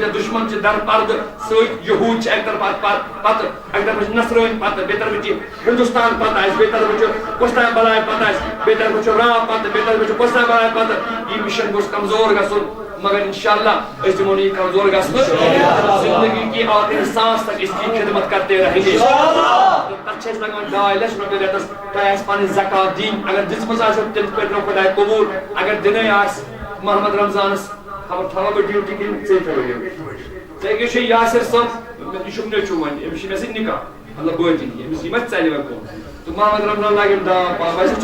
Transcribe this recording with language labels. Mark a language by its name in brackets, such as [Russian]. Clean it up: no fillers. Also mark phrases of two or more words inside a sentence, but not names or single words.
[Kashmiri] کۭتیاہ دُشمن چھِ در پردٕ سۭتۍ یہوٗد چھِ اکہِ طرفہٕ پتہٕ اکہِ طرفہٕ چھِ نصرٲنۍ پتہٕ بیٚیہِ طرفہٕ چھِ ہندوستان پتہٕ آسہِ بیٚیہِ طرفہٕ چھُ کۄستام بلاے پتہٕ آسہِ بیٚیہِ طرفہٕ چھُ راب پتہٕ بیٚیہِ طرفہٕ چھُ کۄستام بلاے پتہٕ یہِ مِشن گوٚژھ کمزور گژھُن مگر انشاءاللہ أسۍ دِمو نہٕ یہِ کمزور گژھنہٕ [Urdu] زندگی کی آخری سانس تک اس کی خدمت کرتے رہیں گے [Kashmiri] تتھ چھِ اَسہِ لگان 2.5 لچھ رۄپیہِ ریتس تۄہہِ آسہِ پنٕنۍ زکات دِنۍ اگر دِژمٕژ آسیو تیٚلہِ کٔرۍنو خۄداے قبوٗل اگر دِنٕے آسہِ محمد رمضانس خبر تھاوا بہٕ ڈیوٹی کِنہٕ ژٕے تھاوٕ ڈیوٹی ژےٚ کیٛاہ چھُے یاسر صٲب یہِ چھُم نیٚچوٗ وۄنۍ أمِس چھِ مےٚ سۭتۍ نکاح مطلب بٲتِنۍ أمِس یہِ ما ژَلہِ وۄنۍ کُن تہٕ محمد رمضان لاگٮ۪م داو پاو ویسے